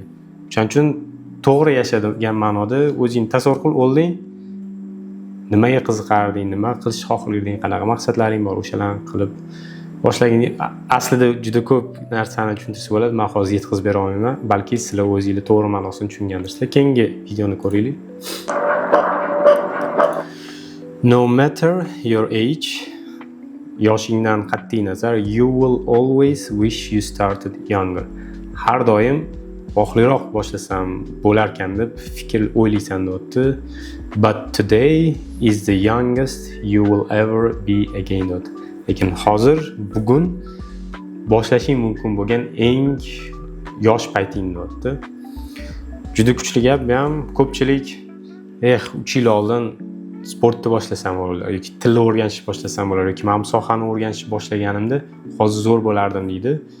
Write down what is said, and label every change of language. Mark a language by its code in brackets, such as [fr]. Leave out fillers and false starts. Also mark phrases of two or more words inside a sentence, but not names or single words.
[uz] Shuning uchun to'g'ri yasha degan ma'noda o'zing tasavvur qil, olding nimaga qiziqarding, nima qilish xohlarding, qanaqa maqsadlaring bor, o'shalarni qilib boshlagin. Aslida juda ko'p narsani tushuntirsa bo'ladi, men hozir yetkazib bera olmayman, balki sizlar o'zingizlar to'g'ri ma'nosini tushungandirsizlar. Keyingi videoni ko'ringlar. [en] No matter your age, [uz] yoshingdan qat'iy nazar, [en] you will always wish you started younger. [uz] Har doim oxirroq boshlasam bo'larkan deb fikr o'ylaysan deyapti. [en] But today is the youngest you will ever be again deyapti. [uz] Lekin hozir, bugun boshlashing mumkin bo'lgan eng yosh payting deyapti. Juda kuchli gap bu ham. Ko'pchilik 3 yil oldin sportni boshlasam bo'lar yoki tilni o'rganishni boshlasam bo'lar yoki men sohani o'rganishni boshlaganimda hozir zo'r bo'lardim deydi.